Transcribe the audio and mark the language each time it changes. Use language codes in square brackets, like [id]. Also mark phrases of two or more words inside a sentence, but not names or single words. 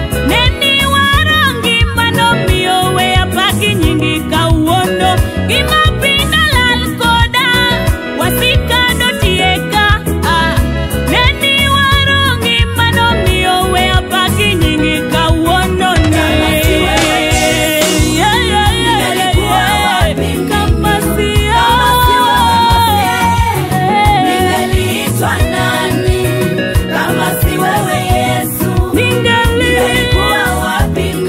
[luo] Ne ni waro ngima nomiyo weya paki nyingi kawuono. Gima piny dolal koda, wasika dotieka, ah. Ne ni waro ngima nomiyo weya paki nyingi kawuono ni. [sw] Kama si wewe Yesu, [en] Yeah, yeah, yeah, yeah, [sw] ningelikuwa yeah. wapi mimi? Kama si Kama si wewe Masihi, wewe. ningeliitwa nani? Kama si wewe Yesu, Ningali- ningelikuwa wapi mimi?